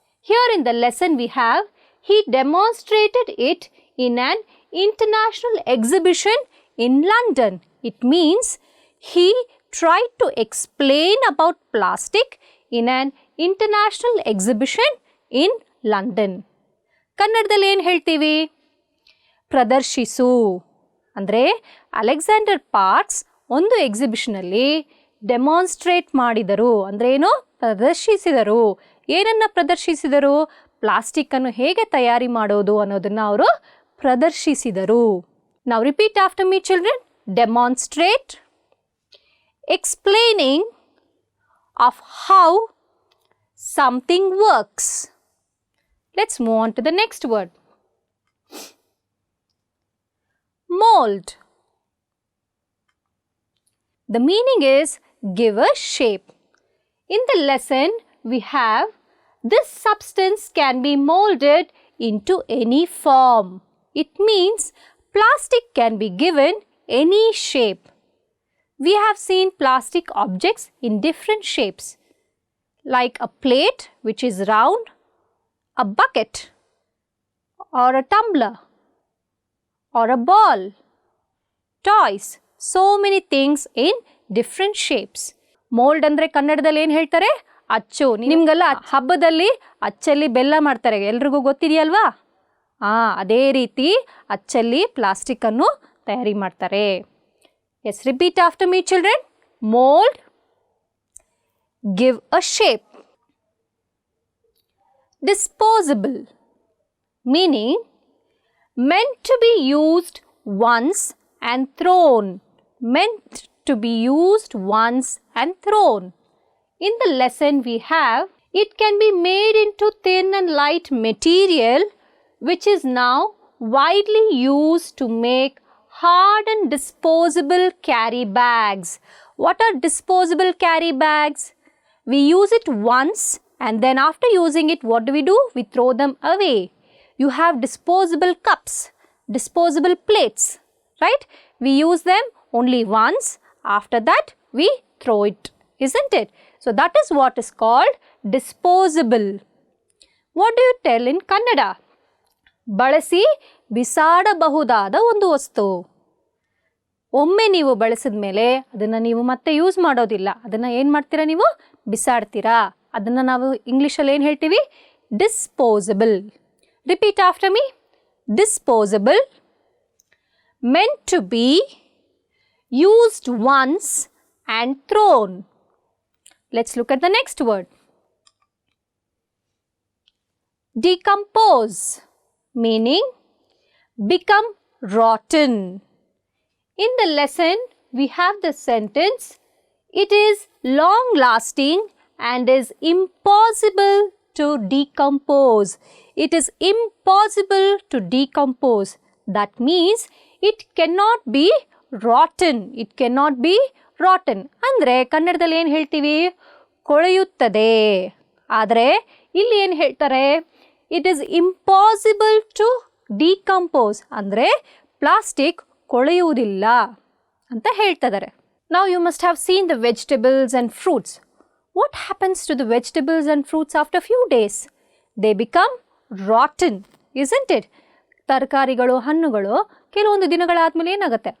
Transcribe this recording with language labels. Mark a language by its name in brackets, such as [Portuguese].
[English] Here in the lesson we have, he demonstrated it in an international exhibition in London. It means he tried to explain about plastic in an international exhibition in London. [Kannada] ಕನ್ನಡದಲ್ಲಿ ಏನು ಹೇಳ್ತೀವಿ? ಪ್ರದರ್ಶಿಸು ಅಂದರೆ Alexander parks ಒಂದು ಎಕ್ಸಿಬಿಷನಲ್ಲಿ demonstrate ಮಾಡಿದರು. ಅಂದರೆ ಏನು? ಪ್ರದರ್ಶಿಸಿದರು. ಏನನ್ನು ಪ್ರದರ್ಶಿಸಿದರು? ಪ್ಲಾಸ್ಟಿಕ್ಕನ್ನು ಹೇಗೆ ತಯಾರಿ ಮಾಡೋದು ಅನ್ನೋದನ್ನು ಅವರು ಪ್ರದರ್ಶಿಸಿದರು. [English] Now repeat after me children. Demonstrate. Explaining of how something works. Let's move on to the next word. Mold. The meaning is give a shape. In the lesson we have this substance can be molded into any form. It means plastic can be given any shape. We have seen plastic objects in different shapes, like a plate which is round, a bucket, or a tumbler, or a ball, toys, so many things in different shapes. [Kannada] Mold ಅಂದ್ರೆ ಕನ್ನಡದಲ್ಲಿ ಏನು ಹೇಳ್ತಾರೆ? ಅಚ್ಚು. ನಿಮಗೆಲ್ಲ ಹಬ್ಬದಲ್ಲಿ ಅಚ್ಚಲ್ಲಿ ಬೆಲ್ಲ ಮಾಡ್ತಾರೆ, ಎಲ್ರಿಗೂ ಗೊತ್ತಿದೆಯಲ್ವಾ? ಅದೇ ರೀತಿ ಅಚ್ಚಲ್ಲಿ ಪ್ಲಾಸ್ಟಿಕ್ ಅನ್ನು ತಯಾರಿ ಮಾಡ್ತಾರೆ. [English] Yes, repeat after me children. Mold. Give a shape. Disposable. Meaning meant to be used once and thrown. Meant to be used once and thrown. In the lesson we have, it can be made into thin and light material which is now widely used to make hard and disposable carry bags. What are disposable carry bags? We use it once and then after using it, what do? We throw them away. You have disposable cups, disposable plates, right? We use them only once. After that, we throw it, isn't it? So that is what is called disposable. What do you tell in Kannada? [Kannada] ಬಳಸಿ ಬಿಸಾಡಬಹುದಾದ ಒಂದು ವಸ್ತು. ಒಮ್ಮೆ ನೀವು ಬಳಸಿದ ಮೇಲೆ ಅದನ್ನು ನೀವು ಮತ್ತೆ ಯೂಸ್ ಮಾಡೋದಿಲ್ಲ. ಅದನ್ನು ಏನು ಮಾಡ್ತೀರಾ? ನೀವು ಬಿಸಾಡ್ತೀರಾ. ಅದನ್ನು ನಾವು ಇಂಗ್ಲೀಷಲ್ಲಿ ಏನು ಹೇಳ್ತೀವಿ? [English] Disposable. Repeat after me. Disposable. meant to be used once and thrown. Let's look at the next word. Decompose, meaning become rotten. In the lesson, we have the sentence, it is long lasting and is impossible to decompose. It is impossible to decompose. That means it cannot be rotten. It cannot be rotten. [Kannada] ಅಂದ್ರೆ ಕನ್ನಡದಲ್ಲಿ ಏನು ಹೇಳ್ತೀವಿ? ಕೊಳೆಯುತ್ತದೆ. ಆದರೆ ಇಲ್ಲಿ ಏನು ಹೇಳ್ತಾರೆ? [English] It is impossible to decompose. [Kannada] ಅಂದರೆ ಪ್ಲಾಸ್ಟಿಕ್ ಕೊಳೆಯುವುದಿಲ್ಲ ಅಂತ ಹೇಳ್ತಿದ್ದಾರೆ. [English] Now you must have seen the vegetables and fruits. What happens to the vegetables and fruits after few days? They become rotten, isn't it? [Kannada] ತರಕಾರಿಗಳು, ಹಣ್ಣುಗಳು ಕೆಲವೊಂದು ದಿನಗಳಾದ್ಮೇಲೆ ಏನಾಗುತ್ತೆ?